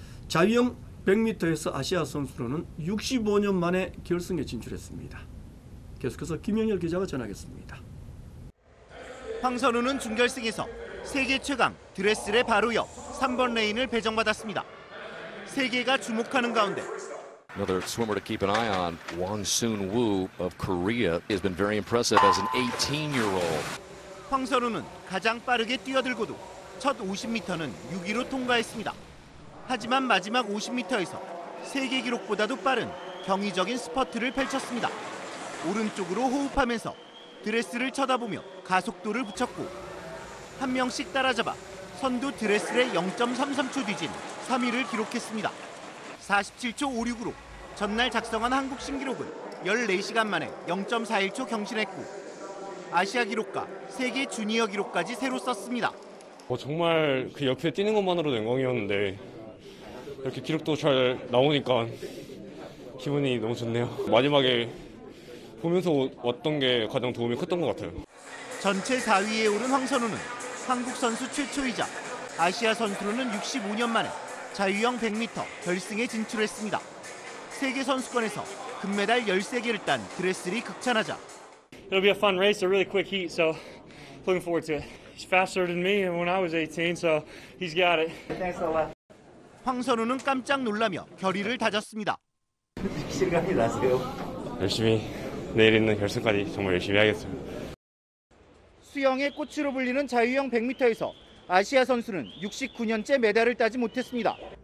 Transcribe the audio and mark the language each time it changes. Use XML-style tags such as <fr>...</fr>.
<ko>자유형 100m에서 아시아 선수로는 65년 만에 결승에 진출했습니다. 계속해서 김영열 기자가 전하겠습니다. 황선우는 준결승에서 세계 최강 드레스레 바로 옆 3번 레인을 배정받았습니다. 세계가 주목하는 가운데</ko> <en>Another swimmer to keep an eye on, Won Soon-woo of Korea, has been very impressive as an 18-year-old.</en> <ko>황선우는 가장 빠르게 뛰어들고도 첫 50m는 6위로 통과했습니다. 하지만 마지막 50m에서 세계 기록보다도 빠른 경이적인 스퍼트를 펼쳤습니다. 오른쪽으로 호흡하면서 드레스를 쳐다보며 가속도를 붙였고 한 명씩 따라잡아 선두 드레스의 0.33초 뒤진 3위를 기록했습니다. 47초 56으로 전날 작성한 한국 신기록은 14시간 만에 0.41초 경신했고 아시아 기록과 세계 주니어 기록까지 새로 썼습니다. 정말 그 옆에 뛰는 것만으로도 영광이었는데 이렇게 기록도 잘 나오니까 기분이 너무 좋네요. 마지막에 보면서 왔던 게 가장 도움이 컸던 것 같아요. 전체 4위에 오른 황선우는 한국 선수 최초이자 아시아 선수로는 65년 만에 자유형 100m 결승에 진출했습니다. 세계 선수권에서 금메달 13개를 딴 드레슬이 극찬하자</ko> <en>It'll be a fun race, a really quick heat, so looking forward to it. He's faster than me when I was 18, so he's got it. Thanks a lot.</en> <ko>황선우는 깜짝 놀라며 결의를 다졌습니다. 실감이 나세요? 열심히 내일 있는 결승까지 정말 열심히 하겠습니다. 수영의 꽃으로 불리는 자유형 100m에서 아시아 선수는 69년째 메달을 따지 못했습니다.</ko>